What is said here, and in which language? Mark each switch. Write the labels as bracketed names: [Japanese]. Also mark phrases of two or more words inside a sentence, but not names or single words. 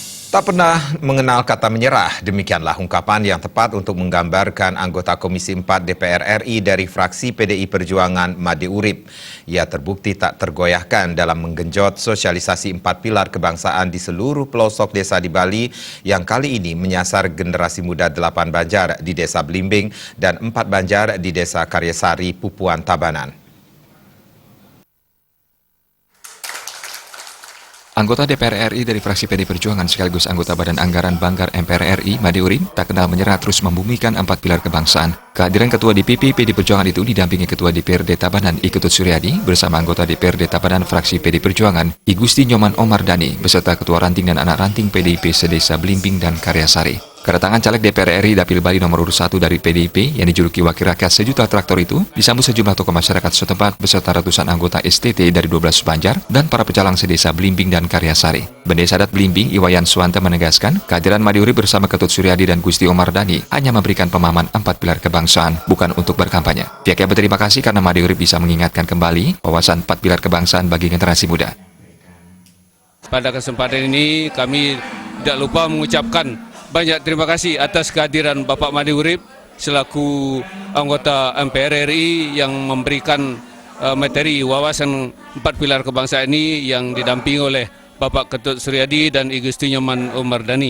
[Indonesian] Tak pernah mengenal kata menyerah, demikianlah ungkapan yang tepat untuk menggambarkan anggota Komisi 4 DPR RI dari fraksi PDI Perjuangan Made Urip. Ia terbukti tak tergoyahkan dalam menggenjot sosialisasi 4 pilar kebangsaan di seluruh pelosok desa di Bali yang kali ini menyasar generasi muda 8 Banjar di Desa Blimbing dan 4 Banjar di Desa Karyasari, Pupuan, Tabanan. Anggota DPR RI dari fraksi PDI Perjuangan sekaligus anggota Badan Anggaran Banggar MPR RI, Made Urip, tak kenal menyerah terus membumikan 4 pilar kebangsaan. Kehadiran Ketua DPP PDI Perjuangan itu didampingi Ketua DPRD Tabanan I Ketut Suryadi bersama anggota DPRD Tabanan fraksi PDI Perjuangan I Gusti Nyoman Omardani beserta Ketua Ranting dan anak ranting PDIP sedesa Blimbing dan Karyasari. Kedatangan caleg DPR RI Dapil Bali nomor urut 1 dari PDIP yang dijuluki Wakil Rakyat Sejuta Traktor itu disambut sejumlah tokoh masyarakat setempat beserta ratusan anggota STT dari 12 Banjar dan para pecalang sedesa Blimbing dan Karyasari. Bendesa adat Blimbing Iwayan Suwanta menegaskan kehadiran Made Urip bersama Ketut Suryadi dan Gusti Omardani hanya memberikan pemahaman 4 pilar kebangsaan, bukan untuk berkampanye. Pihaknya berterima kasih karena Made Urip bisa mengingatkan kembali wawasan 4 pilar kebangsaan bagi generasi muda. Pada kesempatan ini kami tidak lupa mengucapkan banyak terima kasih atas kehadiran Bapak Made Urip selaku anggota MPR RI yang memberikan materi wawasan 4 pilar kebangsaan ini yang didampingi oleh Bapak Ketut Suryadi dan I Gusti Nyoman Omardani.